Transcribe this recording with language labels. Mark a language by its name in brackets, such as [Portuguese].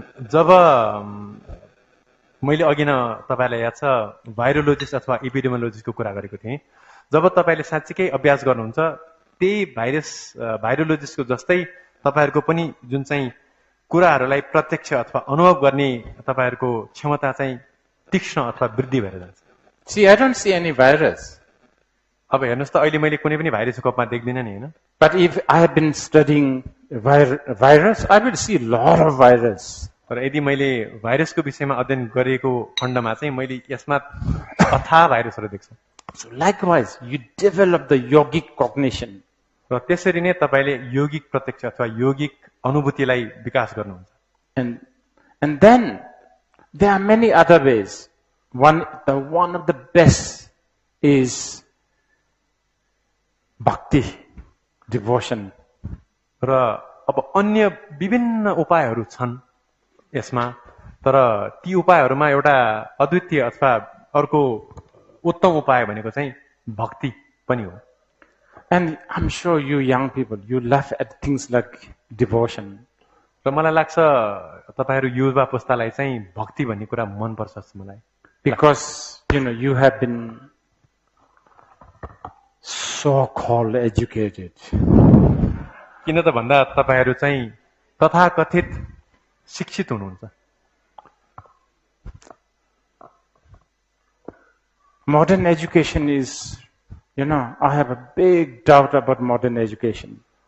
[Nepali] जब मैले अघि न तपाईलाई याद छ भाइरोलोजिस्ट अथवा एपिडेमियोलोजिस्टको कुरा गरेको थिएँ जब तपाईले साँच्चीकै अभ्यास गर्नुहुन्छ त्यही भाइरोलोजिस्टको जस्तै तपाईहरुको पनि जुन चाहिँ कुराहरूलाई प्रत्यक्ष अथवा अनुभव गर्ने तपाईहरुको क्षमता चाहिँ तीक्ष्ण अथवा वृद्धि भएर जान्छ [English] See, I don't see any virus. [Nepali] अब हेर्नुस् त अहिले मैले कुनै पनि भाइरसको कपमा देख्दिन नि हैन [English] But if I have been studying virus, I will see a lot of virus. [Nepali] तर यदि मैले भाइरसको विषयमा अध्ययन गरेको खण्डमा चाहिँ मैले यसमा अथाह भाइरसहरु देख्छु [English] So likewise, you develop the yogic cognition. [Nepali] र त्यसरी नै तपाईले योगिक प्रत्यक्ष अथवा योगिक अनुभूतिलाई विकास गर्नुहुन्छ [English] And then there are many other ways. One of the best is bhakti, devotion. [Nepali] र अब अन्य विभिन्न उपायहरू छन् यसमा तर ती उपायहरूमा एउटा अद्वितीय अथवा अर्को उत्तम उपाय भनेको चाहिँ भक्ति पनि हो [English] And I'm sure you young people, you laugh at things like devotion. [Nepali] र मलाई लाग्छ तपाईहरु युवा पुस्तालाई चाहिँ भक्ति भन्ने कुरा मन पर्छ मलाई [English] Because you have been so called educated. [Nepali] किन त भन्दा तपाईहरु चाहिँ तथाकथित शिक्षित हुनुहुन्छ [English] Modern education is, I have a big doubt about modern education.